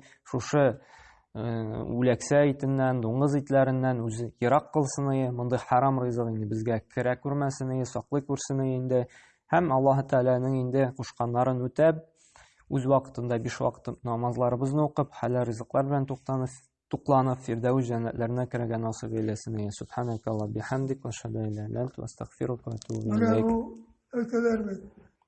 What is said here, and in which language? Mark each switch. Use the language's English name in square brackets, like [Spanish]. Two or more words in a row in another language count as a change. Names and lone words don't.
[Tatar] Шушы үләксә итеннән, дуңгыз итләреннән үзе ерак кылсын иде. Мондай харам ризык инде безгә керә күрмәсен иде, саклый күрсен инде. Һәм Аллаһ Тәгаләнең инде кушканнарын үтәп, үз вакытында 5 вакыт намазларыбызны укып, хәләл ризыклар белән тукланып, фирдәүс җәннәтләренә керергә насыйп эйләсен. [Arabic] سبحانك اللهم بحمدك وأشهد أن لا إله إلا أنت أستغفرك وأتوب إليك.